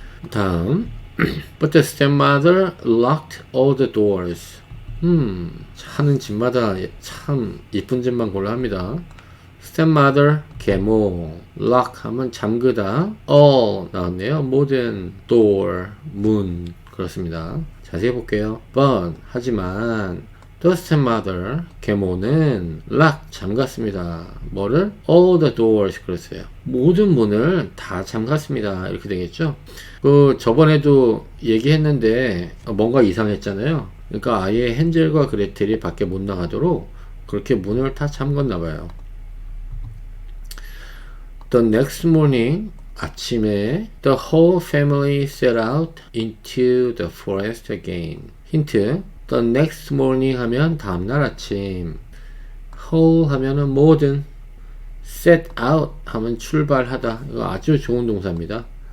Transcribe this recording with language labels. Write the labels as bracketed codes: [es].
[ko] 다음 [en] But the stepmother locked all the doors. [ko] 하는 집마다 참 이쁜 집만 골라 합니다. stepmother, 계모, lock 하면 잠그다, all 나왔네요. 모든 door, 문 그렇습니다. 자세히 볼게요. But 하지만 [en] the stepmother, [ko] 계모는 lock 잠갔습니다. 뭐를? [en] all the doors [ko] 그랬어요. 모든 문을 다 잠갔습니다. 이렇게 되겠죠. 그 저번에도 얘기했는데 뭔가 이상했잖아요. 그러니까 아예 헨젤과 그레텔이 밖에 못 나가도록 그렇게 문을 다 잠갔나 봐요. [en] The next morning, [ko] 아침에 [en] the whole family set out into the forest again. [ko] 힌트, [en] the next morning [ko] 하면 다음날 아침, whole 하면은 모든, set out 하면 출발하다. 이거 아주 좋은 동사입니다.